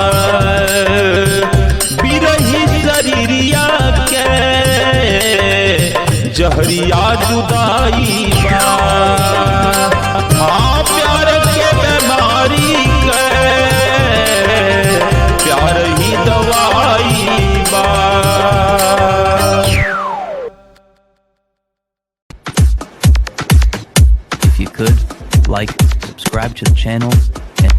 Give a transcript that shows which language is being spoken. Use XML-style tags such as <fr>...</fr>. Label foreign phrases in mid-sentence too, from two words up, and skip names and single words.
<bho>बिरही शरीरिया के जहरिया जुदाई बा। हाँ प्यार के बीमारी के प्यार ही दवाई बा।</bho> <en>If you could, like, subscribe to the channel,</en>